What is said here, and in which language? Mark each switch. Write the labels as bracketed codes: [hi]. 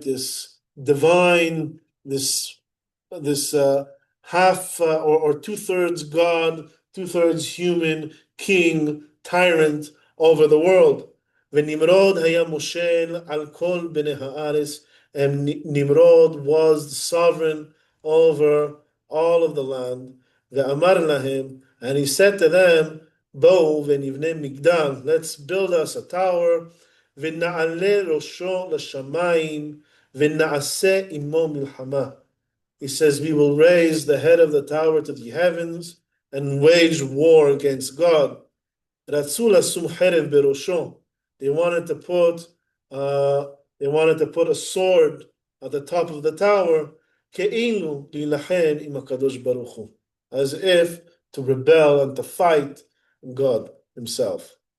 [en] This divine, this half or 2/3 God, 2/3 human king, tyrant over the world. [he] ונמרוד היה מושל על כל בני הארץ, [en] and Nimrod was the sovereign over all of the land. [he] ואמר להם, [en] and he said to them, [he] בואו ונבנה מגדל, [en] let's build us a tower, [he] ונעלה ראשו לשמיים, ונעשה עמו מלחמה. [en] He says, we will raise the head of the tower to the heavens and wage war against God. [he] רצו לשום חרב בראשו. [en] They wanted to put a sword at the top of the tower, [he] כאילו להילחם עם הקדוש ברוך הוא, [en] as if to rebel and to fight God himself.